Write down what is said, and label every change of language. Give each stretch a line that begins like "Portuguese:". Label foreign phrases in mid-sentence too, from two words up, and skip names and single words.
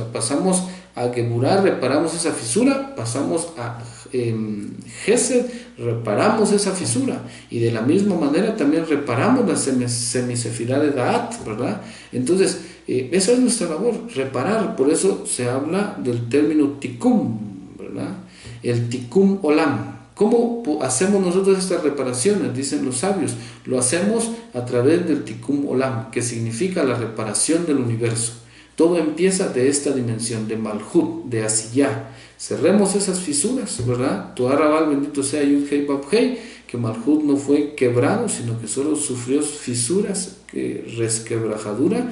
Spanish: Pasamos a Geburah, reparamos esa fisura. Pasamos a Gesed, reparamos esa fisura. Y de la misma manera también reparamos la semisefirá de Daat, ¿verdad? Entonces, esa es nuestra labor, reparar. Por eso se habla del término tikkun, ¿verdad? El
Hebrew: תיקון עולם.
Spanish: ¿Cómo hacemos nosotros estas reparaciones? Dicen los sabios, lo hacemos a través del
Hebrew: תיקון עולם,
Spanish: que significa la reparación del universo. Todo empieza de esta dimensión, de Malhut, de Asiyá. Cerremos esas fisuras, ¿verdad? Tu Arabal, bendito sea
Hebrew: יוד הי ואו הי,
Spanish: que Malhut no fue quebrado, sino que solo sufrió fisuras, resquebrajadura.